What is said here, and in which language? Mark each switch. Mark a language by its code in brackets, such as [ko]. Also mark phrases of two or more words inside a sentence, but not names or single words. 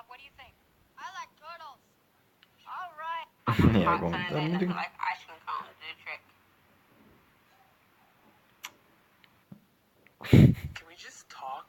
[en] What do you think? I like turtles. All right. [et] Hea kommentaar muidugi. [en] Like ice cream cones do the trick. Can we just talk?